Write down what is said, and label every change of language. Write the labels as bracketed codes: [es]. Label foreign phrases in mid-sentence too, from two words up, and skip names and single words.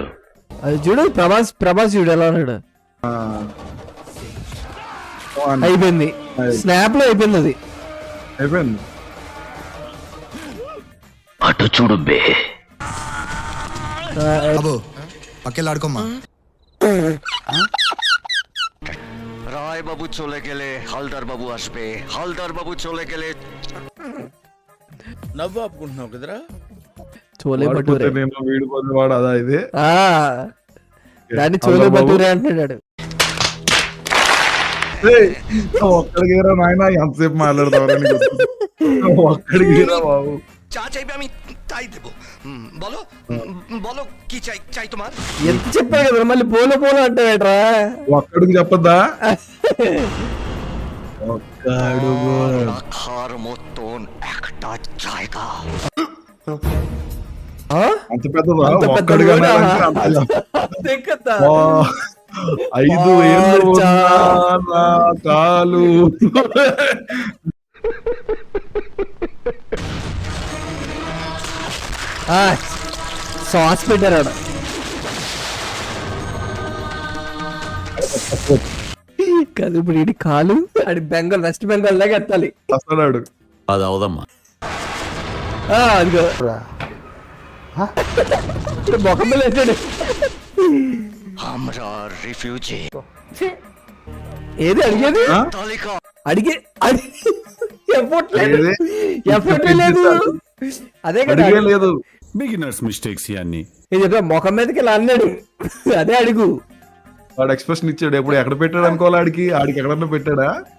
[te] అది చూడు ప్రభాస్ చూడు ఎలా ఉన్నాడు. అయిపోయింది స్నాప్ లో అయిపోయింది అది. అయిపోయింది. అటు చూడు బే. పక్కెళ్ళాడుకోమ్మా. [bn] রায় বাবু চলে গেলে হালদার বাবু আসবে, হালদার বাবু চলে গেলে [te] నవ్వు ఆపుకుంటున్నావు కదరా? చోలే వాడిపోతే భటూరే. నేను వీడిపోతే వాడు అదా ఇది. దాన్ని చోలే భటూరే అంటున్నాడు. ఒక్కడికి నాయన ఎంతసేపు మాట్లాడతావరా? ఒక్కడికి బాబు. [bn] চা চাইবে আমি তাই দেবো। বলো বলো কি চাই চাই তোমার? [te] ఎంత చెప్పాడు కదా మళ్ళీ పోలో అంటాడరా. ఒక్కడికి చెప్పద్దా? ఒక్కడు [bn] রাখার মতন একটা জায়গা। [te] అంత పెద్దదా? అంత పెద్ద ఒక్కడిగా ఊరా? అంతే కదా. 5 ఏళ్ళు ఉన్నా నా కాలు. సాస్ పెట్టారు కాదు. ఇప్పుడు ఇది కాలు అది బెంగాల్ వెస్ట్ బెంగాల్ లాగా ఎత్తాలి. వస్తాడు అది అవదమ్మా. అదిగో మొఖం మీద వేసాడు. [bn] আমরা রিফিউজি। [te] ఏది అడిగేది? [bn] তালিকা [te] అడిగే ఎఫర్ట్ లేదు, అడిగేది? ఎఫర్ట్ లేదు. అదే కదా అడిగే లేదు. [en] beginners mistakes [te] ఇవన్నీ. ఇది చెప్పా మొఖం మీదకి ఇలా అన్నాడు. అదే అడుగు. వాడు ఎక్స్ప్రెషన్ ఇచ్చాడు. ఎప్పుడు ఎక్కడ పెట్టాడు అనుకోవాలి? ఆడికి ఎక్కడన్నా పెట్టాడా?